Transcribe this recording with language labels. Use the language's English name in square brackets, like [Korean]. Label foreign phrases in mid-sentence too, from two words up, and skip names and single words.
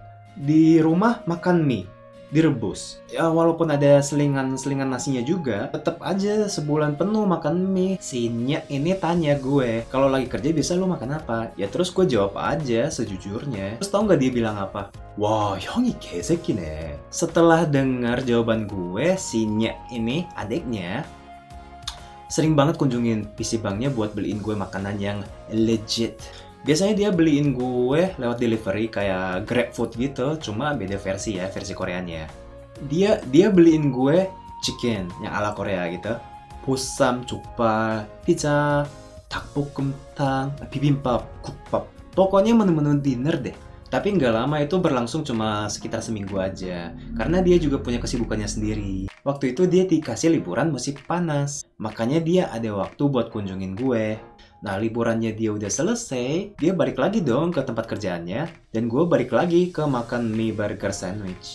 [Indonesian] Di rumah makan mie, direbus. Ya walaupun ada selingan nasinya juga, tetap aja sebulan penuh makan mie. Si Nyak ini tanya gue, kalau lagi kerja biasa lu makan apa? Ya terus gue jawab aja sejujurnya. Terus tau nggak dia bilang apa? Wah, [Korean] 형이 개새끼네. [Indonesian] Setelah dengar jawaban gue, si Nyak ini adiknya sering banget kunjungin PC Bangnya buat beliin gue makanan yang legit. Biasanya dia beliin gue lewat delivery kayak GrabFood gitu, cuma beda versi ya, versi Koreanya. Dia beliin gue chicken yang ala Korea gitu. [Korean] 보쌈, 족발, pizza, 닭볶음탕, bibimbap, 국밥. [Indonesian] Pokoknya menu-menu dinner deh. Tapi nggak lama itu berlangsung cuma sekitar seminggu aja. Karena dia juga punya kesibukannya sendiri. Waktu itu dia dikasih liburan musim panas. Makanya dia ada waktu buat kunjungin gue. Nah, liburannya dia udah selesai, dia balik lagi dong ke tempat kerjaannya, dan gue balik lagi ke makan mie burger sandwich.